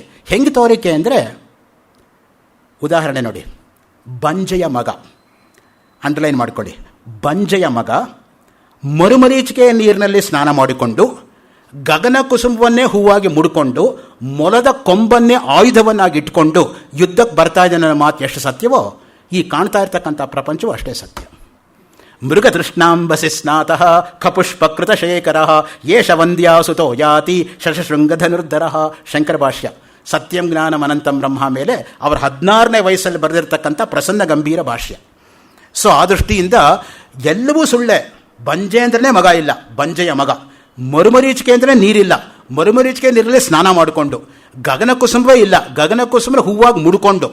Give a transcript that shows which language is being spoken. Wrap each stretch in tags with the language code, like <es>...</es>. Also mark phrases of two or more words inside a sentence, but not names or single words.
<kn>ಹೆಂಗೆ ತೋರಿಕೆ ಅಂದರೆ, ಉದಾಹರಣೆ ನೋಡಿ, ಬಂಜೆಯ ಮಗ, ಅಂಡರ್ಲೈನ್ ಮಾಡಿಕೊಳ್ಳಿ, ಬಂಜೆಯ ಮಗ ಮರುಮರೀಚಿಕೆಯ ನೀರಿನಲ್ಲಿ ಸ್ನಾನ ಮಾಡಿಕೊಂಡು ಗಗನ ಕುಸುಮವನ್ನೇ ಹೂವಾಗಿ ಮುಡ್ಕೊಂಡು ಮೊಲದ ಕೊಂಬನ್ನೇ ಆಯುಧವನ್ನಾಗಿ ಇಟ್ಕೊಂಡು ಯುದ್ಧಕ್ಕೆ ಬರ್ತಾ ಇದ್ದಾನೆ ಅನ್ನೋ ಮಾತು ಎಷ್ಟು ಸತ್ಯವೋ, ಈ ಕಾಣ್ತಾ ಇರ್ತಕ್ಕಂಥ ಪ್ರಪಂಚವೂ ಅಷ್ಟೇ ಸತ್ಯ.</kn> <sa>ಮೃಗತೃಷ್ಣಾಂಬಸಿ ಸ್ನಾತಃ ಖಪುಷ್ಪಕೃತಶೇಖರ ಯೇಷ ವಂದ್ಯಾಸುತೋ ಯಾತಿ ಶಶಶೃಂಗಧನುರ್ಧರ.</sa> <kn>ಶಂಕರ ಭಾಷ್ಯ.</kn> <sa>ಸತ್ಯಂ ಜ್ಞಾನಂ ಅನಂತಂ ಬ್ರಹ್ಮ</sa> <kn>ಮೇಲೆ ಅವರ 16ನೇ ವಯಸ್ಸಲ್ಲಿ ಬರೆದಿರ್ತಕ್ಕಂಥ ಪ್ರಸನ್ನ ಗಂಭೀರ ಭಾಷ್ಯ. ಸೊ ಆ ದೃಷ್ಟಿಯಿಂದ ಎಲ್ಲವೂ ಸುಳ್ಳೆ. ಬಂಜೆ ಅಂದ್ರೆ ಮಗ ಇಲ್ಲ, ಬಂಜೆಯ ಮಗ. ಮರುಮರೀಚಿಕೆ ಅಂದರೆ ನೀರಿಲ್ಲ, ಮರುಮರೀಚಿಕೆ ನೀರಲ್ಲಿ ಸ್ನಾನ ಮಾಡಿಕೊಂಡು. ಗಗನ ಕುಸುಮವೇ ಇಲ್ಲ, ಗಗನ ಕುಸುಮ ಹೂವಾಗಿ ಮುಡ್ಕೊಂಡು.</kn>